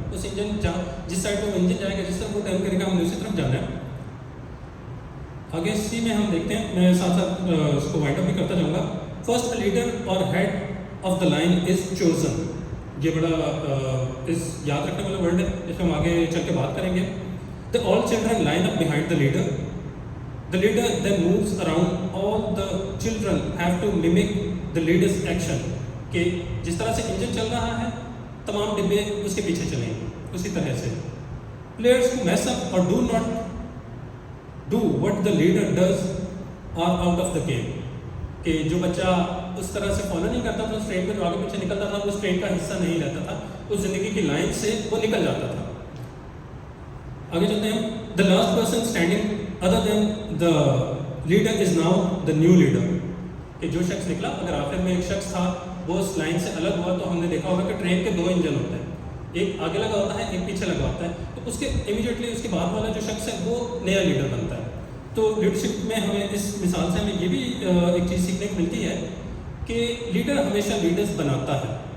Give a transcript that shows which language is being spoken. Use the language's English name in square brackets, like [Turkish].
[Urdu] اس engine جس side پہ وہ انجن جائے گا, جس طرف وہ ٹرن کرے گا, ہم نے اسی طرف جانا ہے. آگے اسی میں ہم دیکھتے ہیں, میں ساتھ ساتھ اس کو وائنڈ اپ بھی کرتا جاؤں گا. [English] First leader اور head of the line is chosen. [Urdu] یہ بڑا یاد رکھنے والا ورڈ ہے, اس میں ہم آگے چل کے بات کریں گے. [English] The all children line up behind the leader. The leader then moves around. All the children have to mimic the leader's action. [Urdu] کہ جس طرح سے انجن چل رہا ہے تمام ڈبے اس کے پیچھے چلیں گے اسی طرح سے. [English] Players who mess up or do not do what the leader does are out of the game. [Urdu] کہ جو بچہ اس طرح سے فالو نہیں کرتا تھا اس ٹرین میں جو آگے پیچھے نکلتا تھا وہ اس ٹرین کا حصہ نہیں رہتا تھا, اس زندگی کی لائن سے وہ نکل جاتا تھا. آگے چلتے ہیں. [English] The last person standing other than the leader is now the new leader. [Urdu] کہ جو شخص نکلا, اگر آخر میں ایک شخص تھا وہ اس لائن سے الگ ہوا تو ہم نے دیکھا ہوگا کہ ٹرین کے 2 انجن ہوتے ہیں, ایک آگے لگا ہوتا ہے ایک پیچھے لگا ہوتا ہے. تو اس کے امیڈیٹلی اس کے بعد والا جو شخص ہے وہ نیا لیڈر بنتا ہے. تو لیڈرشپ میں ہمیں اس مثال سے ہمیں یہ بھی ایک چیز سیکھنے کو ملتی ہے کہ لیڈر ہمیشہ لیڈرز بناتا ہے.